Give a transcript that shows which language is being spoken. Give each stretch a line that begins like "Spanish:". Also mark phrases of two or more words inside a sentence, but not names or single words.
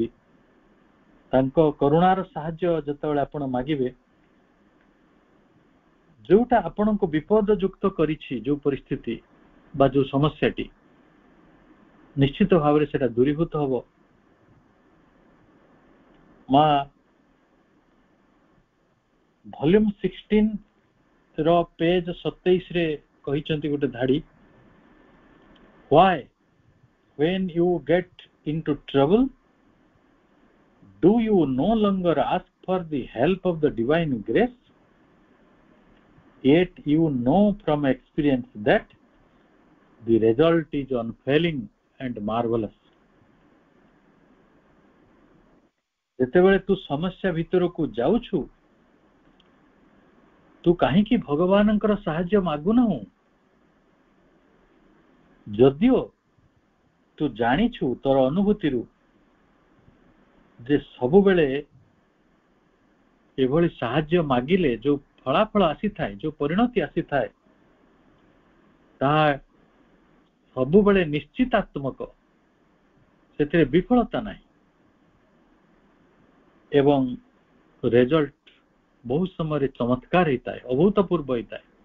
Odia: ତାଙ୍କ କରୁଣାର ସାହାଯ୍ୟ ଯେତେବେଳେ ଆପଣ ମାଗିବେ, ଯୋଉଟା ଆପଣଙ୍କୁ ବିପଦ ଯୁକ୍ତ କରିଛି, ଯୋଉ ପରିସ୍ଥିତି ବା ଯୋଉ ସମସ୍ୟାଟି, ନିଶ୍ଚିତ ଭାବରେ ସେଟା ଦୂରୀଭୂତ ହବ। ମା ଭଲ୍ୟୁମ 16 ର ପେଜ 27 ରେ କହିଛନ୍ତି ଗୋଟେ ଧାଡି,
English: why when you get into trouble do you no longer ask for the help of the divine grace, yet you know from experience that the result is unfailing and marvelous।
Odia: ଯେତେବେଳେ ତୁ ସମସ୍ୟା ଭିତରକୁ ଯାଉଛୁ, ତୁ କାହିଁକି ଭଗବାନଙ୍କର ସାହାଯ୍ୟ ମାଗୁନାହୁଁ? ଯଦିଓ ତୁ ଜାଣିଛୁ ତୋର ଅନୁଭୂତିରୁ ଯେ ସବୁବେଳେ ଏଭଳି ସାହାଯ୍ୟ ମାଗିଲେ ଯୋଉ ଫଳାଫଳ ଆସିଥାଏ, ଯୋଉ ପରିଣତି ଆସିଥାଏ, ତାହା ସବୁବେଳେ ନିଶ୍ଚିତାତ୍ମକ, ସେଥିରେ ବିଫଳତା ନାହିଁ ଏବଂ ରେଜଲ୍ଟ ବହୁ ସମୟରେ ଚମତ୍କାର ହେଇଥାଏ, ଅଭୂତପୂର୍ବ ହେଇଥାଏ।